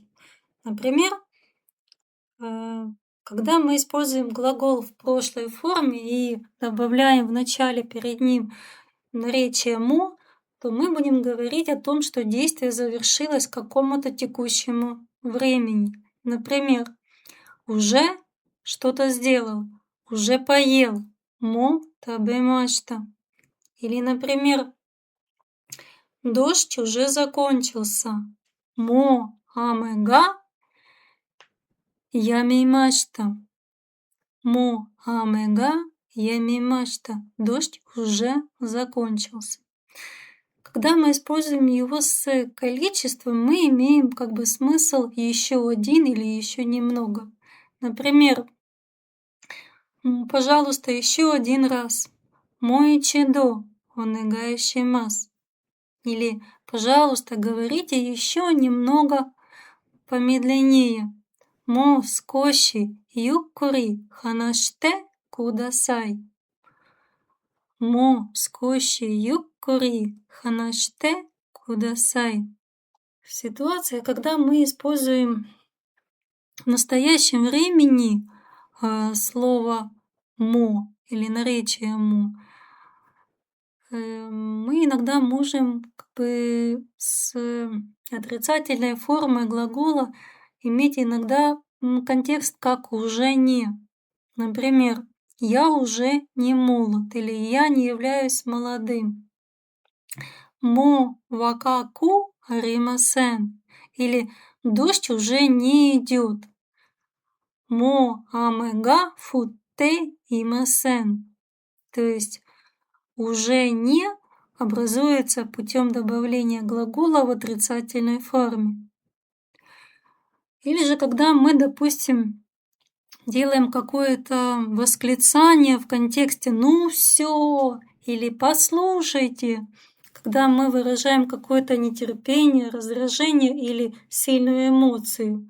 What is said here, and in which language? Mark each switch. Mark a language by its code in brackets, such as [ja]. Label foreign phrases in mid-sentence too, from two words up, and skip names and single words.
[ru] Например, когда мы используем глагол в прошлой форме и добавляем в начале перед ним наречие «мо», то мы будем говорить о том, что действие завершилось к какому-то текущему времени. Например, уже что-то сделал, уже поел, [ja] もう食べました. [ru] Или, например, дождь уже закончился, [ja] もう雨が止みました. もう雨が止みました. [ru] Дождь уже закончился. Когда мы используем его с количеством, мы имеем как бы смысл еще один или еще немного. Например, пожалуйста, еще один раз. [ja] もう一度お願いします. [ru] Или, пожалуйста, говорите еще немного помедленнее. [ja] もう少しゆっくり話してください. もう少しゆっくり話してください. [ru] Ситуация, когда мы используем в настоящем времени слово мо или наречие мо, мы иногда можем как бы с отрицательной формой глагола иметь иногда контекст как уже не. Например, я уже не молод или я не являюсь молодым. [ja] もう若くありません [ru] или дождь уже не идет. [ja] もう雨が降っていません. [ru] То есть уже не образуется путем добавления глагола в отрицательной форме. Или же когда мы, допустим, делаем какое-то восклицание в контексте «ну все» или «послушайте», когда мы выражаем какое-то нетерпение, раздражение или сильную эмоцию.